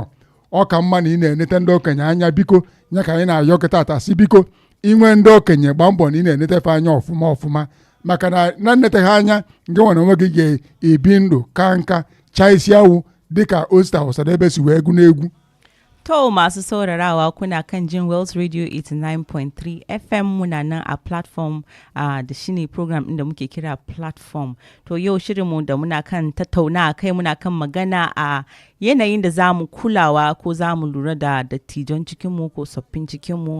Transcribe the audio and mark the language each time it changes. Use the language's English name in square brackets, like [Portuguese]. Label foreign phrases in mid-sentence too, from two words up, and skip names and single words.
[Igbo] Ọ ka mma na ị na-enete ndị okenye anya biko. Nya ka anyị na-ayọ kịta ata si biko inwe ndị okenye gbaa mbọ na ị na-enetefe anya ọfụma maka na nnete ha anya nke nwere onwe gị ga-ebi ndụ ka nka chaa isi awụ dịka Osta Ọsadebe si wee egwu n'egwu. [Hausa] To masu saurarawa kuna kan jin Wells Radio 89.3 FM muna nan a platform da shine program inda muke kira platform. To yau shirinmu da muna kan tattauna kai muna kan magana a yanayin da za mu kulawa ko za mu lura da dattijon cikinmu ko tsoffin cikinmu.